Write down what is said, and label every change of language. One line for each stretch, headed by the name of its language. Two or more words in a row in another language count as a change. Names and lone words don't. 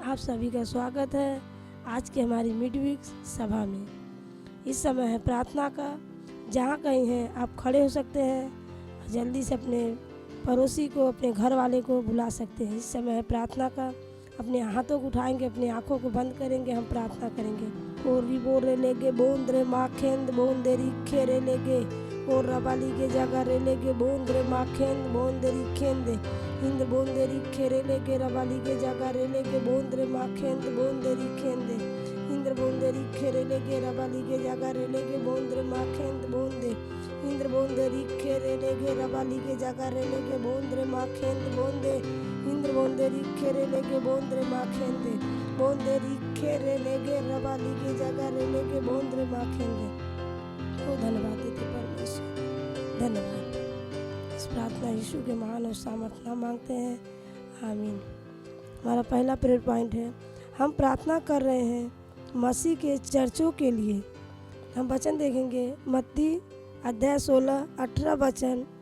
Hindi: आप सभी का स्वागत है आज की हमारी मिडवीक सभा में। इस समय है प्रार्थना का। जहाँ कहीं हैं आप खड़े हो सकते हैं, जल्दी से अपने पड़ोसी को, अपने घर वाले को बुला सकते हैं। इस समय है प्रार्थना का। अपने हाथों को उठाएंगे, अपनी आँखों को बंद करेंगे, हम प्रार्थना करेंगे। और रिबो रे लेगे बोंद रे माखेंद बोंद रे खेरे लेगे और रबाली के जगह रे लेगे बोंद रे माखेंद बोंद रे खेंदे इंद्र बोंद रे खेरे लेगे रबाली के जगह रे लेगे बोंद रे माखेंद बोंद रे खेंदे इंद्र बोंद रे खेरे लेगे रबाली के जगह रे लेगे बोंद रे माखेंद बोंदे इंद्र बोंद रे खेरे लेगे रबाली के जगह रे लेगे बोंद रे माखेंद बोंदे इंद्र बोंद रे खेरे लेगे बोंद रे माखेंदे बोंद रे खेरे लेगे रबाली के जगह रे लेगे बोंद रे माखेंदे। तो धन्यवाद देते परमेश्वर, धन्यवाद। इस प्रार्थना यीशु के महान और सामर्थ्य नाम मांगते हैं, आमीन। हमारा पहला
English: prayer point
Hindi: है, हम प्रार्थना कर रहे हैं मसीह के चर्चों के लिए। हम वचन देखेंगे मत्ती अध्याय 16-18 वचन।